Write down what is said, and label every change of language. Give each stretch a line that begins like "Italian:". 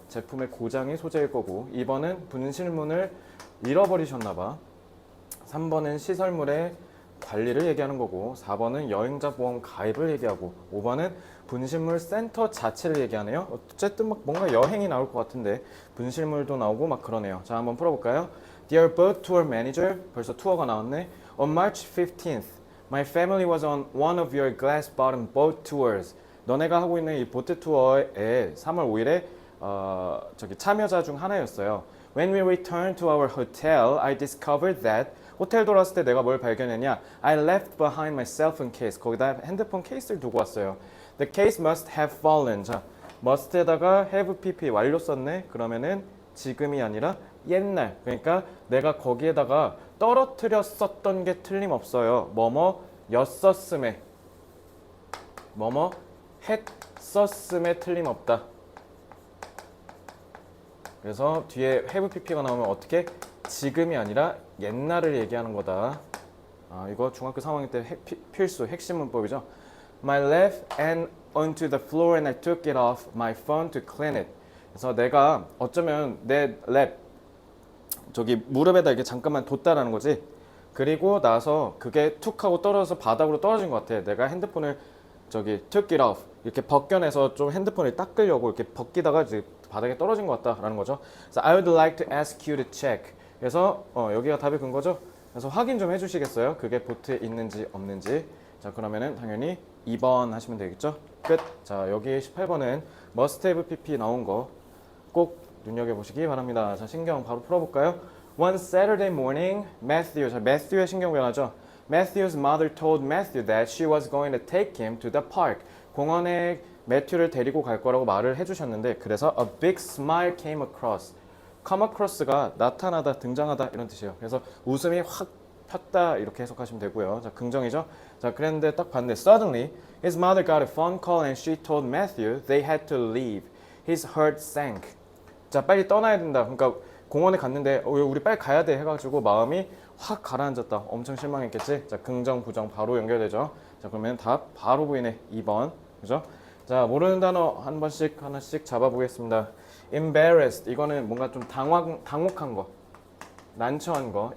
Korean: 제품의 고장이 소재일 거고 2번은 분실물을 잃어버리셨나봐. 3번은 시설물의 관리를 얘기하는 거고 4번은 여행자 보험 가입을 얘기하고 5번은 분실물 센터 자체를 얘기하네요. 어쨌든 막 뭔가 여행이 나올 것 같은데 분실물도 나오고 막 그러네요. 자, 한번 풀어볼까요?
English: Dear boat tour manager,
Korean: 벌써 투어가 나왔네.
English: On March 15th, my family was on one of your glass-bottom boat tours.
Korean: 너네가 하고 있는 이 보트 투어에 3월 5일에 저기 참여자 중 하나였어요.
English: When we returned to our hotel, I discovered that
Korean: 호텔 돌아왔을 때 내가 뭘 발견했냐?
English: I left behind my cell phone case.
Korean: 거기다 핸드폰 케이스를 두고 왔어요.
English: The case must have fallen.
Korean: 자, must에다가 have pp 완료 썼네. 그러면은 지금이 아니라 옛날. 그러니까 내가 거기에다가 떨어뜨렸었던 게 틀림없어요. 뭐뭐였었음에 뭐뭐 했었음에 틀림없다. 그래서 뒤에 have pp가 나오면 어떻게? 지금이 아니라 옛날을 얘기하는 거다. 이거 중학교 3학년 때 필수 핵심 문법이죠.
English: My left hand onto the floor and I took it off my phone to clean it.
Korean: 그래서 내가 어쩌면 내 랩 저기 무릎에다 이렇게 잠깐만 뒀다라는 거지. 그리고 나서 그게 툭 하고 떨어져서 바닥으로 떨어진 것 같아. 내가 핸드폰을 저기
English: took it off
Korean: 이렇게 벗겨내서 좀 핸드폰을 닦으려고 이렇게 벗기다가 이제 바닥에 떨어진 것 같다라는 거죠.
English: 그래서 I would like to ask you to check.
Korean: 그래서 여기가 답이 근거죠. 그래서 확인 좀 해주시겠어요? 그게 보트에 있는지 없는지. 자, 그러면은 당연히 2번 하시면 되겠죠. 끝. 자, 여기 18번은 must have pp 나온 거 꼭 눈여겨보시기 바랍니다. 자, 신경 바로 풀어볼까요?
English: One Saturday morning, Matthew.
Korean: 자, Matthew의 신경 변화죠.
English: Matthew's mother told Matthew that she was going to take him to the park.
Korean: 공원에 매튜를 데리고 갈 거라고 말을 해주셨는데 그래서
English: a big smile came across.
Korean: come across가 나타나다, 등장하다 이런 뜻이에요. 그래서 웃음이 확 폈다 이렇게 해석하시면 되고요. 자, 긍정이죠. 자, 그랬는데 딱 봤는데
English: suddenly his mother got a phone call and she told Matthew they had to leave. His heart sank.
Korean: 자, 빨리 떠나야 된다. 그러니까 공원에 갔는데 우리 빨리 가야 돼 해가지고 마음이 확 가라앉았다. 엄청 실망했겠지. 자, 긍정, 부정 바로 연결되죠. 자, 그러면 답 바로 보이네. 2번. 그죠? 자, 모르는 단어 한 번씩 하나씩 잡아보겠습니다. embarrassed 이거는 뭔가 좀 당혹한 거, 난처한 거.